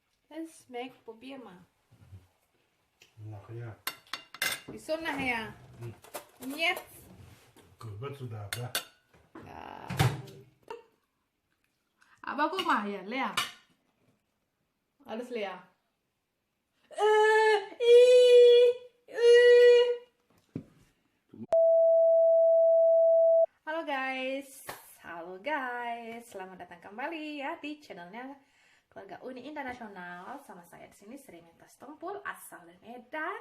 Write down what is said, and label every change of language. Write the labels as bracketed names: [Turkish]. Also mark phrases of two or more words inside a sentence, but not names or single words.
[German] Smack, probier mal. Nachher. Wieso nachher? Und jetzt? [Indonesian] Gewürz sudah ada. [German] Ja. Aber guck mal hier, leer. Alles leer. [Indonesian] Halo guys. Halo guys. Selamat datang kembali ya di channelnya Keluarga Uni Internasional. Sama saya di sini Sri Mintas Tumpul, asal dari Medan.